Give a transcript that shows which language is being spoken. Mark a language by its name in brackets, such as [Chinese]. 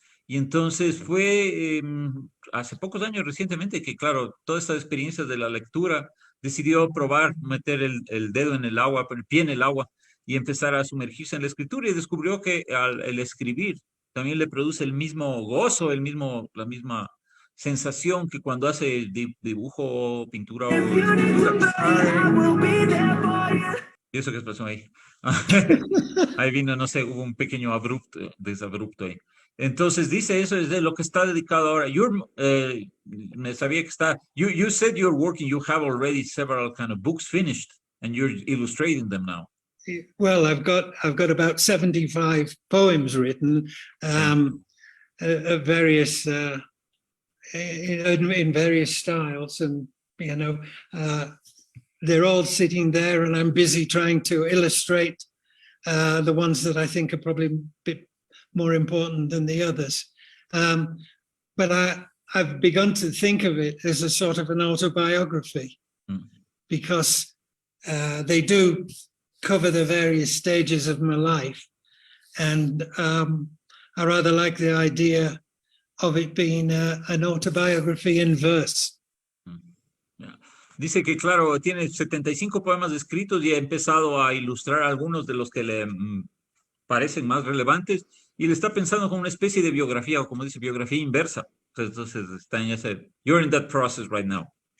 [Spanish] Y entonces fue hace pocos años recientemente que, claro, todas estas experiencias de la lectura, decidió probar, meter el dedo en el agua, el pie en el agua y empezar a sumergirse en la escritura, y descubrió que el escribir también le produce el mismo gozo, la misma sensación que cuando hace dibujo, pintura o escultura. ¿Y eso qué pasó ahí? Ahí vino, no sé, hubo un pequeño desabrupto ahí. Entonces dice, eso es de lo que está dedicado ahora. Me sabía que está, [English] you said you're working, you have already several kind of books finished and you're illustrating them now. well, I've got about 75 poems written, various in various styles, and you know, they're all sitting there, and I'm busy trying to illustrate the ones that I think are probably a bit more important than the others. But I've begun to think of it as a sort of an autobiography, because they do cover the various stages of my life. And I rather like the idea of it being an autobiography in verse. [Spanish] Dice que, claro, tiene 75 poemas escritos y ha empezado a ilustrar algunos de los que le parecen más relevantes, y le está pensando como una especie de biografía, o como dice, biografía inversa. Entonces está en ese, [English] you're in that process right now.